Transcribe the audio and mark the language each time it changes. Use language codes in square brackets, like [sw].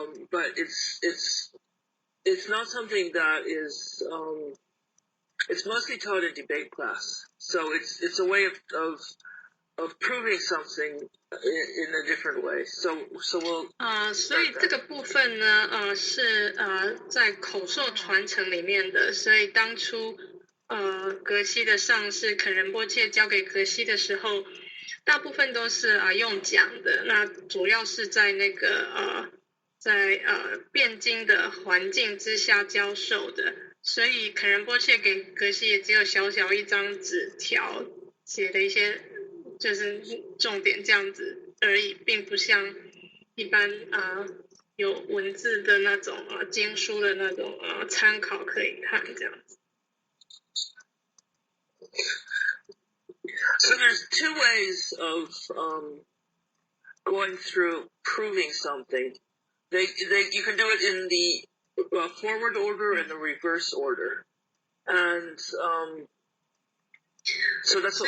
[en] But it's not something that is, it's mostly taught in debate class. So it's a way of proving something in a different way. So we'll [zh] 所以这个部分呢是在口授传承里面的，所以当初格西的上师肯仁波切教给格西的时候，大部分都是用讲的，那主要是在那个在辩经的环境之下教授的，所以肯仁波切给格西也只有小小一张纸条写的一些就是重点这样子而已，并不像一般有文字的那种经书的那种参考可以看这样子。 [en] So there's 2 ways of going through proving something. You can do it in the forward order and the reverse order, and so that's what